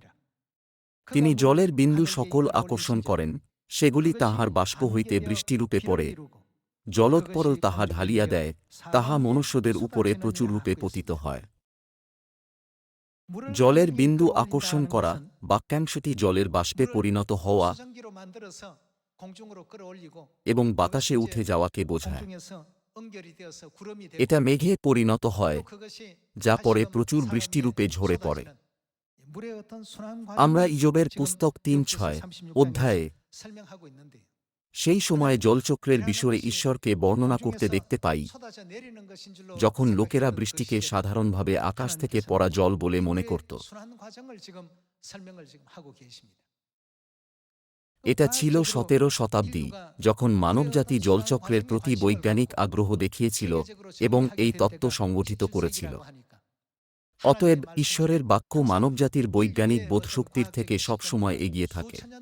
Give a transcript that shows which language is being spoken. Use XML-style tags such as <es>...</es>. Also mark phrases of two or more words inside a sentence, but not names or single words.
<bn>তিনি জলের বিন্দু সকল আকর্ষণ করেন, সেগুলি তাহার বাষ্প হইতে বৃষ্টিরূপে পড়ে। জলোৎপরল তাহা ঢালিয়া দেয়, তাহা মনুষ্যদের উপরে প্রচুর রূপে পতিত হয়। জলের বিন্দু আকর্ষণ করা বাক্যাংশটি জলের বাষ্পে পরিণত হওয়া।</bn> <ko>공중으로 끌어올리고</ko> <bn>এবং</bn> <ko>그것이</ko> <bn>বাতাসে</bn> <ko>이제</ko> <bn>উঠে যাওয়াকে বোঝায়।</bn> <ko>공중에서 응결이 되어서 구름이 되고</ko> <bn>এটা মেঘে পরিণত হয়,</bn> <ko>또 그것이</ko> <bn>যা পরে</bn> <ko>다시금</ko> <bn>প্রচুর</bn> <ko>사람</ko> <bn>বৃষ্টিরূপে</bn> <ko>위에</ko> <bn>ঝরে পড়ে।</bn> <ko>쏟아지는 물의 어떤 순환</ko> <bn>আমরা</bn> <ko>과정을</ko> <bn>ইজবের</bn> <ko>지금</ko> <bn>পুস্তক ৩:৬</bn> <ko>욥기서</ko> <bn>অধ্যায়ে</bn> <ko>36장에서 설명하고 있는데</ko> <bn>সেই সময়ে জলচক্রের বিষয়ে ঈশ্বরকে বর্ণনা করতে দেখতে পাই,</bn> <ko>쏟아져 내리는 것인 줄로</ko> <bn>যখন লোকেরা</bn> <ko>생각했던 그</ko> <bn>বৃষ্টিকে</bn> <ko>시대에</ko> <bn>সাধারণভাবে আকাশ থেকে</bn> <ko>하나님께서는</ko> <bn>পড়া জল বলে</bn> <ko>이</ko> <bn>মনে</bn> <ko>물의</ko> <bn>করত।</bn> <ko>순환 과정을 지금 설명을 지금 하고 계십니다.</ko> <bn>এটা ছিল ১৭ শতাব্দী, যখন মানবজাতি জলচক্রের প্রতি বৈজ্ঞানিক আগ্রহ দেখিয়েছিল এবং এই তত্ত্ব সংগঠিত করেছিল। অতএব ঈশ্বরের বাক্য মানবজাতির বৈজ্ঞানিক বোধশক্তির থেকে সবসময় এগিয়ে থাকে।</bn>